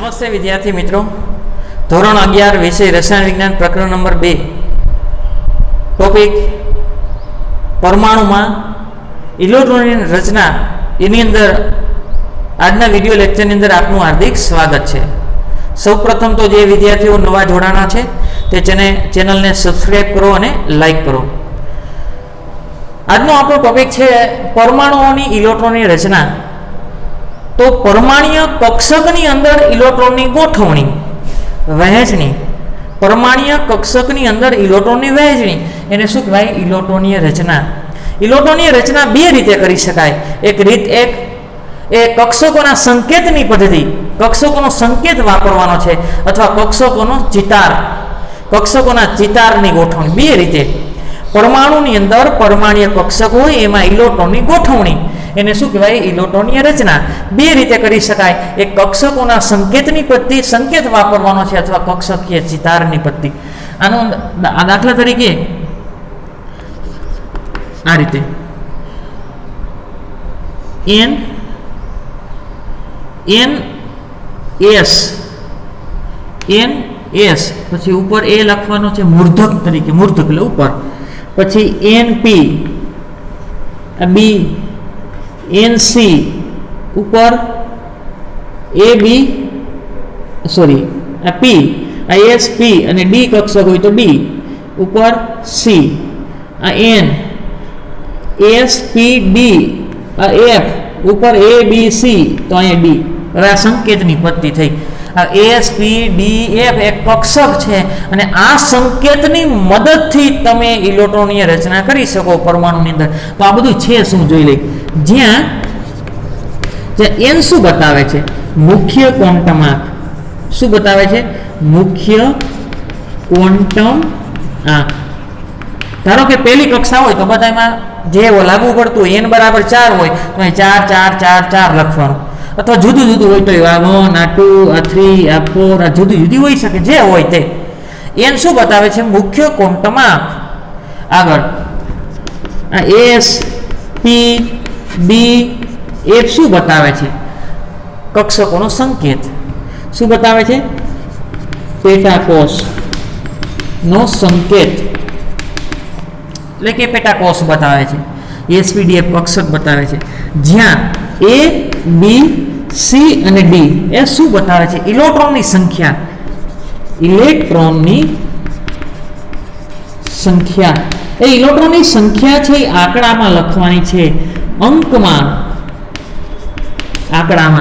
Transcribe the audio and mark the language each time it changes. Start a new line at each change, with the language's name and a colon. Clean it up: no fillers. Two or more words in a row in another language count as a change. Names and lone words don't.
Gujarati: વિદ્યાર્થી મિત્રોં, ધોરણ 11 વિષય રસાયણ વિજ્ઞાન પ્રકરણ નંબર 2 ટૉપિક પરમાણુ મેં ઇલેક્ટ્રૉન રચના એની અંદર આજના વિડિયો લેક્ચર અંદર આપનુ હાર્દિક સ્વાગત હૈ। સૌ પ્રથમ તો જે વિદ્યાર્થીઓ નવા જોડાના હૈ તે ચેનલ ને સબ્સક્રાઇબ કરો ઔર લાઇક કરો। આજનો આપણો ટૉપિક હૈ પરમાણુઓની ઇલેક્ટ્રૉન રચના। તો પરમાણુીય કક્ષકની અંદર ઇલેક્ટ્રૉનની ગોઠવણી વહેંચણી, પરમાણુીય કક્ષકની અંદર ઇલેક્ટ્રૉનની વહેંચણી એને શું કહેવાય? ઇલેક્ટ્રૉનીય રચના। ઇલેક્ટ્રૉનીય રચના બે રીતે કરી શકાય। એક રીત એ કક્ષકોના સંકેતની પદ્ધતિ, કક્ષકોનો સંકેત વાપરવાનો છે અથવા કક્ષકોનો ચિતાર, કક્ષકોના ચિતારની ગોઠવણી। બે રીતે પરમાણુની અંદર પરમાણુીય કક્ષક હોય એમાં ઇલેક્ટ્રૉનની ગોઠવણી એને શું કહેવાય? ઇલેક્ટ્રૉનીય રચના। બે રીતે કરી શકાય। એક કક્ષકોના સંકેતની પદ્ધતિ, સંકેત વાપરવાનો છે અથવા કક્ષકીય ચિતારની પદ્ધતિ। આનો દાખલા તરીકે આ રીતે એન એસ પછી ઊપર એ લખવાનો છે મૂર્ધક તરીકે, મૂર્ધક એટલે ઉપર, પછી NP B NC ઊપર AB સૉરી P SP અને D કક્ષક હોય તો D ऊपर C N SPD F ઊપર ABC તો અહીં D। હવે આ સંકેતની પદ્ધતિ થઈ। આ ASPDF એક કક્ષક છે અને આ સંકેતની મદદથી તમે ઇલેક્ટ્રોનની રચના કરી શકો પરમાણુની અંદર। તો આ બધું છે શું જોઈ લઈ। જ્યાં n શું બતાવે છે? મુખ્ય ક્વોન્ટમ આંક। શું બતાવે છે? મુખ્ય ક્વોન્ટમ આંક। ધારો કે પહેલી કક્ષા હોય તો બધામાં જે લાગુ પડતું n બરાબર 4 હોય તો 4 4 4 4 લખવાનું, અથવા જુદૂ જુદૂ હો તો આ 1 આ 2 આ 3 આ 4 આ જુદી જુદી હો સકે જે હોય તે। એન શું બતાવે છે? મુખ્ય ક્વોંટમ આંક। આગળ આ એસ પી ડી એફ શું બતાવે છે? કક્ષકોનો સંકેત। શું બતાવે છે? પેટાકોષ નો સંકેત એટલે કે પેટાકોષ બતાવે છે। એસપીડીએફ કક્ષક બતાવે છે। જ્યાં એ બી સી અને डी એ શું બતાવે છે? ઇલેક્ટ્રોનની સંખ્યા। ઇલેક્ટ્રોનની સંખ્યા, એ ઇલેક્ટ્રોનની સંખ્યા છે એ આંકડામાં લખવાની છે, અંકમાં, આંકડામાં।